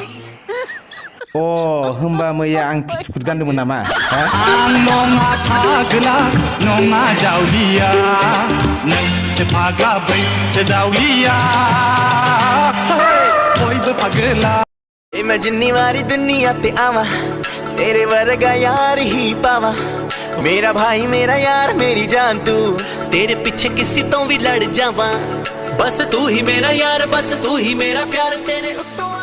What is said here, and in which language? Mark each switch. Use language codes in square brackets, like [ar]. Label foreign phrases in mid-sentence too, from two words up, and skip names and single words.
[brx] अ होमबा मैया आं पिटकुट गानदोंमोन नामा आं नङा फाग्ला नङा जावलिया नोंसो फाग्ला बैसो जावलिया बयबो फाग्ला [pa] ਇਮੇਜਿਨੀ ਵਾਰੀ ਦੁਨੀਆ ਤੇ ਆਵਾ ਤੇਰੇ ਵਰਗਾ ਯਾਰ ਹੀ ਪਾਵਾ ਮੇਰਾ ਭਾਈ ਮੇਰਾ ਯਾਰ ਮੇਰੀ ਜਾਨ ਤੂ ਤੇਰੇ ਪਿੱਛੇ ਕਿਸੀ ਤੋ ਭੀ ਲੜ ਜਾਵਾ ਬਸ ਤੂ ਹੀ ਮੇਰਾ ਯਾਰ ਬਸ ਤੂ ਹੀ ਮੇਰਾ ਪਿਆਰ ਤੇਰੇ